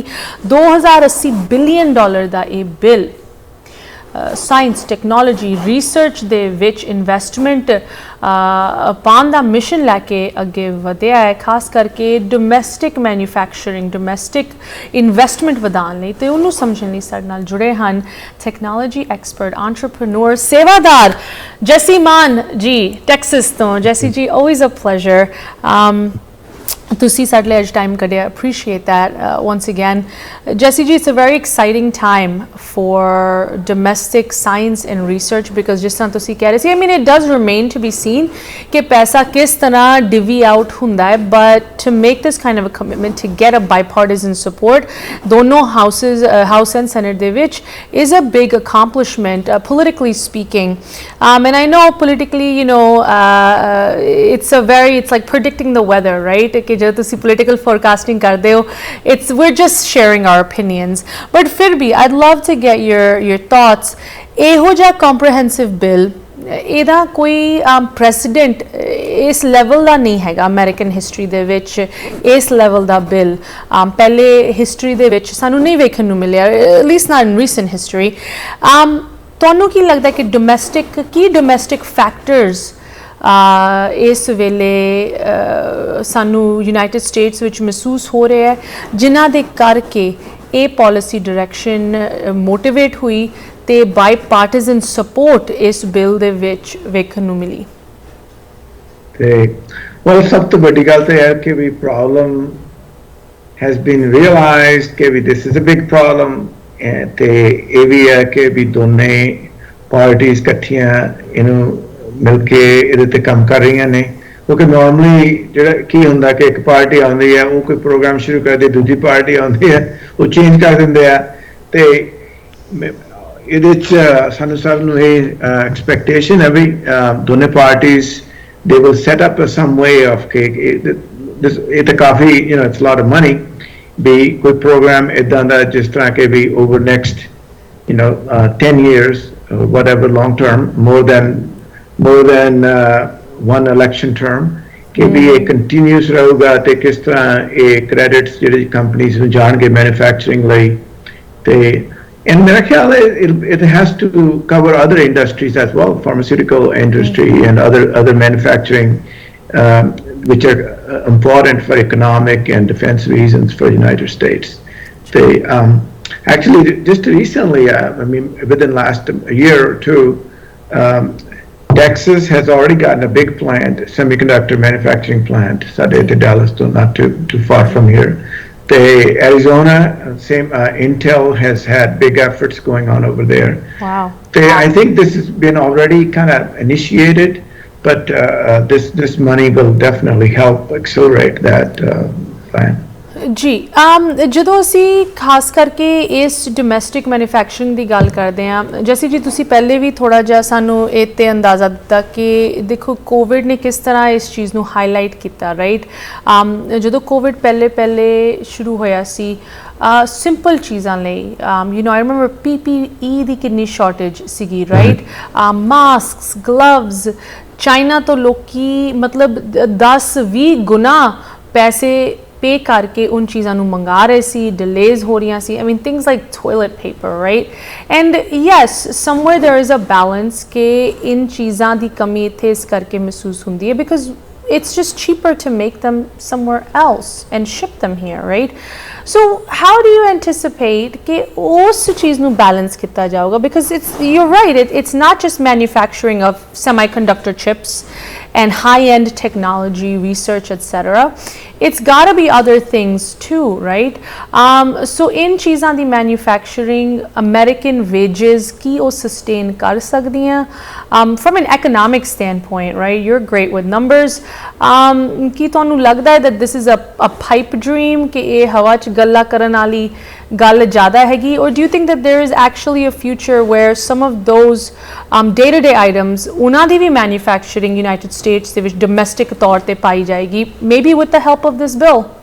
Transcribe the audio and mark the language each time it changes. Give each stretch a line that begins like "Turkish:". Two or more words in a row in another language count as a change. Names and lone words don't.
Punjabi: $2080 ਬਿਲੀਅਨ ਦਾ ਇਹ ਬਿੱਲ
English: science, technology, research
Punjabi: ਦੇ ਵਿੱਚ ਇਨਵੈਸਟਮੈਂਟ ਪਾਉਣ ਦਾ ਮਿਸ਼ਨ ਲੈ ਕੇ ਅੱਗੇ ਵਧਿਆ ਹੈ, ਖਾਸ ਕਰਕੇ
English: domestic manufacturing, domestic investment
Punjabi: ਵਧਾਉਣ ਲਈ. ਤੇ ਉਹਨੂੰ ਸਮਝਣ ਲਈ ਸਾਡੇ ਨਾਲ ਜੁੜੇ ਹਨ
English: technology expert, entrepreneur,
Punjabi: ਸੇਵਾਦਾਰ ਜੈਸੀ ਮਾਨ ਜੀ ਟੈਕਸਸ ਤੋਂ. ਜੈਸੀ ਜੀ,
English: always a pleasure.
Punjabi: ਤੁਸੀਂ ਸਾਡੇ ਲਈ ਅੱਜ ਟਾਈਮ ਕੱਢਿਆ
English: appreciate that once again Jassi ji it's a very exciting time for domestic science and research because
Punjabi: ਜਿਸ ਤਰ੍ਹਾਂ ਤੁਸੀਂ ਕਹਿ ਰਹੇ ਸੀ
English: I mean it does remain to be seen
Punjabi: ਕਿ ਪੈਸਾ ਕਿਸ ਤਰ੍ਹਾਂ
English: divvy out
Punjabi: ਹੁੰਦਾ ਹੈ
English: but to make this kind of a commitment to get a bipartisan support ਦੋਨੋਂ House and Senate
Punjabi: ਦੇ ਵਿੱਚ
English: is a big accomplishment politically speaking and I know politically you know it's like predicting the weather right
Punjabi: ਕਿ ਜਦੋਂ ਤੁਸੀਂ
English: political forecasting
Punjabi: ਕਰਦੇ ਹੋ
English: we're just sharing our opinions but
Punjabi: ਫਿਰ ਵੀ
English: I'd love to get your thoughts
Punjabi: ਇਹੋ ਜਿਹਾ
English: comprehensive bill
Punjabi: ਇਹਦਾ ਕੋਈ ਪ੍ਰੈਸੀਡੈਂਟ ਇਸ ਲੈਵਲ ਦਾ ਨਹੀਂ ਹੈਗਾ
English: American history
Punjabi: ਦੇ ਵਿੱਚ ਇਸ ਲੈਵਲ ਦਾ ਬਿੱਲ ਪਹਿਲੇ ਹਿਸਟਰੀ ਦੇ ਵਿੱਚ ਸਾਨੂੰ ਨਹੀਂ ਵੇਖਣ ਨੂੰ ਮਿਲਿਆ
English: at least not in recent history
Punjabi: ਤੁਹਾਨੂੰ ਕੀ ਲੱਗਦਾ ਕਿ
English: domestic factors
Punjabi: ਇਸ ਵੇਲੇ ਸਾਨੂੰ ਯੂਨਾਈਟਿਡ ਸਟੇਟਸ ਵਿੱਚ ਮਹਿਸੂਸ ਹੋ ਰਿਹਾ ਹੈ ਜਿਨ੍ਹਾਂ ਦੇ ਕਰਕੇ ਇਹ
English: policy direction
Punjabi: ਮੋਟੀਵੇਟ ਹੋਈ ਤੇ
English: bipartisan support
Punjabi: ਇਸ ਬਿੱਲ ਦੇ ਵਿੱਚ ਵੇਖਣ ਨੂੰ ਮਿਲੀ ਤੇ well ਸਭ ਤੋਂ ਵੱਡੀ ਗੱਲ ਤਾਂ ਹੈ ਕਿ ਵੀ ਪ੍ਰੋਬਲਮ
English: has been realized
Punjabi: ਕਿ ਵੀ
English: this is a big problem
Punjabi: ਤੇ ਇਹ ਵੀ ਹੈ ਕਿ ਵੀ ਦੋਨੇ ਪਾਰਟੀਆਂ ਇਕੱਠੀਆਂ ਇਹਨੂੰ ਮਿਲ ਕੇ ਇਹਦੇ ਤੇ ਕੰਮ ਕਰ ਰਹੀਆਂ ਨੇ ਕਿਉਂਕਿ ਨਾਰਮਲੀ ਜਿਹੜਾ ਕੀ ਹੁੰਦਾ ਕਿ ਇੱਕ ਪਾਰਟੀ ਆਉਂਦੀ ਹੈ ਉਹ ਕੋਈ ਪ੍ਰੋਗਰਾਮ ਸ਼ੁਰੂ ਕਰਦੇ ਦੂਜੀ ਪਾਰਟੀ ਆਉਂਦੀ ਹੈ ਉਹ ਚੇਂਜ ਕਰ ਦਿੰਦੇ ਆ ਤੇ ਇਹਦੇ 'ਚ ਸਾਨੂੰ ਸਭ ਨੂੰ ਇਹ ਐਕਸਪੈਕਟੇਸ਼ਨ ਹੈ ਵੀ ਦੋਨੇ ਪਾਰਟੀਆਂ
English: they will set up some way of
Punjabi: ਇਹ ਤਾਂ ਕਾਫੀ
English: it's a lot of money
Punjabi: ਵੀ ਕੋਈ ਪ੍ਰੋਗਰਾਮ ਇੱਦਾਂ ਦਾ ਜਿਸ ਤਰ੍ਹਾਂ ਕਿ ਵੀ
English: over next 10 years whatever long term more than one election term
Punjabi: ਕਿ ਵੀ ਇਹ ਕੰਟੀਨਿਊਸ ਰਹੂਗਾ ਤੇ ਕਿਸ ਤਰ੍ਹਾਂ ਇਹ ਕ੍ਰੈਡਿਟਸ ਜਿਹੜੀ ਕੰਪਨੀਆਂ ਨੂੰ ਜਾਣਗੇ ਮੈਨੂਫੈਕਚਰਿੰਗ ਲਈ ਤੇ
English: and
Punjabi: ਮੇਰਾ ਖਿਆਲ ਹੈ
English: it has to cover other industries as well pharmaceutical industry and other manufacturing which are important for economic and defense reasons for the United States they actually just recently I mean within last year or two Texas has already gotten a big plant, semiconductor manufacturing plant, Sadeh Dallas, not too far from here. Arizona, same. Intel has had big efforts going on over there. Wow. I think this has been already kind of initiated, but this money will definitely help accelerate that plan.
Punjabi: ਜੀ ਜਦੋਂ ਅਸੀਂ ਖਾਸ ਕਰਕੇ ਇਸ
English: domestic manufacturing
Punjabi: ਦੀ ਗੱਲ ਕਰਦੇ ਹਾਂ ਜੈਸੀ ਜੀ ਤੁਸੀਂ ਪਹਿਲੇ ਵੀ ਥੋੜ੍ਹਾ ਜਿਹਾ ਸਾਨੂੰ ਇਹ 'ਤੇ ਅੰਦਾਜ਼ਾ ਦਿੱਤਾ ਕਿ ਦੇਖੋ ਕੋਵਿਡ ਨੇ ਕਿਸ ਤਰ੍ਹਾਂ ਇਸ ਚੀਜ਼ ਨੂੰ ਹਾਈਲਾਈਟ ਕੀਤਾ ਰਾਈਟ ਜਦੋਂ ਕੋਵਿਡ ਪਹਿਲੇ ਸ਼ੁਰੂ ਹੋਇਆ ਸੀ ਸਿੰਪਲ ਚੀਜ਼ਾਂ ਲਈ
English: I remember
Punjabi: PPE ਦੀ ਕਿੰਨੀ ਸ਼ਾਰਟੇਜ ਸੀਗੀ ਰਾਈਟ
English: masks gloves
Punjabi: ਚਾਈਨਾ ਤੋਂ ਲੋਕੀ ਮਤਲਬ 10-20 ਗੁਣਾ ਪੈਸੇ ਪੇ ਕਰਕੇ ਉਨ ਚੀਜ਼ਾਂ ਨੂੰ ਮੰਗਾ ਰਹੇ ਸੀ ਡਿਲੇਜ਼ ਹੋ ਰਹੀਆਂ ਸੀ
English: I mean things like toilet paper right and yes somewhere there is a balance
Punjabi: ਕਿ ਇਨ ਚੀਜ਼ਾਂ ਦੀ ਕਮੀ ਇੱਥੇ ਇਸ ਕਰਕੇ ਮਹਿਸੂਸ ਹੁੰਦੀ
English: ਹੈ because it's just cheaper to make them somewhere else and ship them here right so how do you anticipate
Punjabi: ਕਿ ਉਸ ਚੀਜ਼ ਨੂੰ
English: balance
Punjabi: ਕੀਤਾ ਜਾਊਗਾ
English: because you're right it's not just manufacturing of semiconductor chips and high-end technology research etc it's got to be other things too right so in
Punjabi: ਚੀਜ਼ਾਂ ਦੀ
English: manufacturing American wages
Punjabi: ਕੀ ਉਹ
English: sustain
Punjabi: ਕਰ ਸਕਦੀਆਂ
English: from an economic standpoint right you're great with numbers
Punjabi: ਕੀ ਤੁਹਾਨੂੰ ਲੱਗਦਾ ਹੈ
English: that this is a pipe dream
Punjabi: ਕਿ ਇਹ ਹਵਾ 'ਚ ਗੱਲਾਂ ਕਰਨ ਵਾਲੀ ਗੱਲ ਜ਼ਿਆਦਾ ਹੈਗੀ
English: or do you think that there is actually a future where some of those day-to-day items
Punjabi: ਉਹਨਾਂ ਦੀ ਵੀ
English: manufacturing United States
Punjabi: ਦੇ ਵਿੱਚ
English: domestic
Punjabi: ਤੌਰ ਤੇ ਪਾਈ ਜਾਏਗੀ
English: maybe with the help of this bill